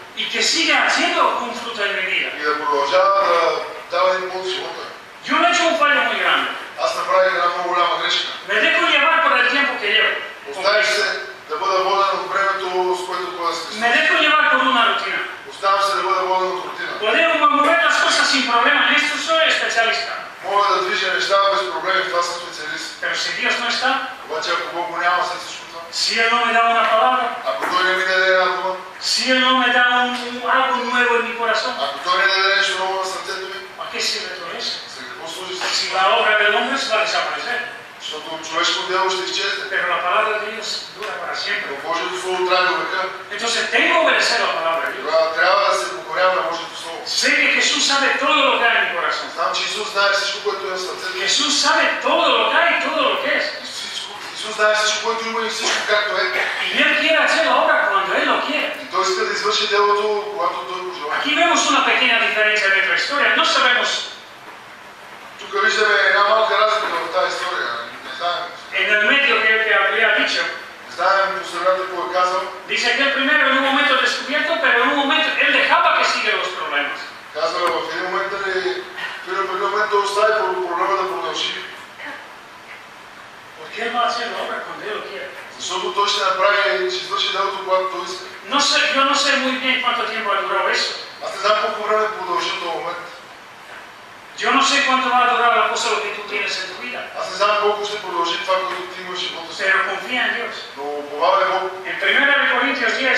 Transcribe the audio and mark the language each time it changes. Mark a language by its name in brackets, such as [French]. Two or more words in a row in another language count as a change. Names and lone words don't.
[Spanish] y que sigue haciendo un fruto en mi vida. [Bulgarian] И да продължава да дава един плод в живота ми. [Spanish] Yo no he hecho un fallo muy grande. [Bulgarian] Аз направих една много голяма грешка. [Spanish] Me dejo llevar por el tiempo que llevo. [Bulgarian] Оставих се да бъда воден от времето, с което ходя с Христос. [Spanish] Me dejo llevar por una rutina. [Bulgarian] Оставам се да бъда воден от рутина. [Spanish] Podemos mover las cosas sin problema. En esto soy especialista. [Bulgarian] Мога да движа неща без проблеми, в това съм специалист. [Spanish] Pero si Dios no está, [Bulgarian] Обаче ако Бог го няма след всичко това, [Spanish] si Él no me da una palabra, [Bulgarian] ако Той не ми даде една дума, [Spanish] si Él no me da algo nuevo en mi corazón, [Bulgarian] ако Той не даде нещо ново на сърцето ми, [Spanish] ¿a qué sirve todo eso? [Bulgarian] за какво служи? [Spanish] Si la obra del hombre se va a desaparecer, [Bulgarian] Защото човешко дело ще изчезне. [Spanish] pero la palabra de Dios dura para siempre. [Bulgarian] Но Божието Слово трае до века. [Spanish] Entonces tengo que obedecer la palabra de Dios. [Bulgarian] Тогава трябва да се покорявам на Божието Слово. [Spanish] Sé que Jesús sabe todo lo que hay en mi corazón. [Bulgarian] Знам, че Исус знае всичко, което е в сърцето ми. [Spanish] Jesús sabe todo lo que hay y todo lo que es. [Bulgarian] Исус знае всичко, което има и всичко както е. [Spanish] Y Él quiere hacer la obra cuando Él lo quiere. [Bulgarian] И Той иска да извърши делото, когато Той го желае. [Spanish] Aquí vemos una pequeña diferencia en nuestra historia. No sabemos, [Bulgarian] Тук виждаме една малка разлика в тази история. Не знаем. [Spanish] en el medio que habría dicho, [Bulgarian] Не знаем по средата какво е казал. [Spanish] dice que él primero en un momento descubierto, pero en un momento Él dejaba que siguieran los problemas. [Bulgarian] Казва в един момент, в един момент да остави проблема да продължи. [Spanish] Porque Él va a hacer la obra cuando Él lo quiere. [Bulgarian] Защото Той ще направи и ще извърши делото, когато Той иска. [Spanish] Yo no sé muy bien cuánto tiempo ha durado eso. [Bulgarian] Аз не знам колко време продължи този момент. [Spanish] Yo no sé cuánto va a durar la cosa lo que tú tienes en tu vida. [Bulgarian] Аз не знам колко ще продължи това, което ти имаш в живота си. [Spanish] Pero confía en Dios. [Bulgarian] Но уповавай Бог. [Spanish] En 1 Corintios 10,